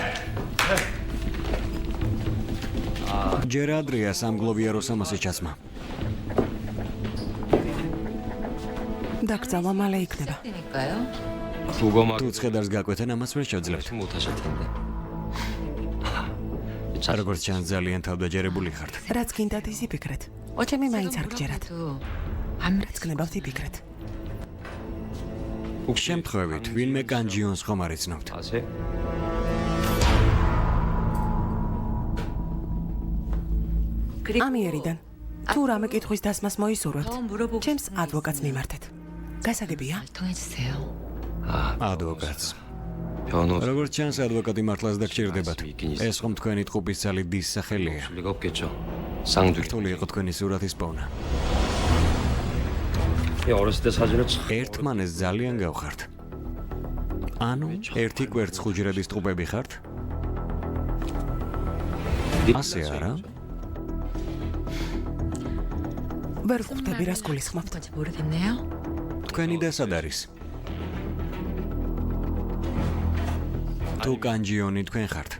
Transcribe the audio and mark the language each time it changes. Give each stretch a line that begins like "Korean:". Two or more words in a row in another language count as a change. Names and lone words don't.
Georgian: ჯერ ადრეა სამგლოვიარო სამასის ჩაცმა. დაკრძალვა მალე იქნება. თუ ცხედარს გაკვეთენ, ამას ვერ შევძლებთ.
Korean: 못하실 텐데.
Georgian: როგორც ჩანს ძალიან თავდაჯერებული ხართ. რაც გინდათ ისი ფიქრეთ. ჩემი მაინც არ გჯერათ. რაც გნებავთ იფიქრეთ. შემთხვევით, ვინმე კანჯიონს ხომ არ იცნობთ?
Korean: 아세?
Georgian: ამიერიდან. თუ რამე კითხვის დასმას მოისურვებთ, ჩემს ადვოკატს მიმართეთ. გასაგებია? ადვოკატს.
Korean: 변호사
Georgian: როგორც ჩანს, ადვოკატი მართლაც დაგჭირდებათ. ეს ხომ თქვენი ტყუპის ცალი დის სახელია.
Korean: 리가 없겠죠. 쌍둥이.
Georgian: რთული იყო თქვენი სურათის პოვნა.
Korean: 이 어렸을 때 사진을 참
Georgian: ერთმანეს ძალიან გავხართ. ანუ ერთი კვერცხუჯრების ტყუპები ხართ? ასე არა? ვერ ვხვდები რას გულისხმობთ. თქვენი და სად არის? თუ კანჯიონი თქვენ ხართ.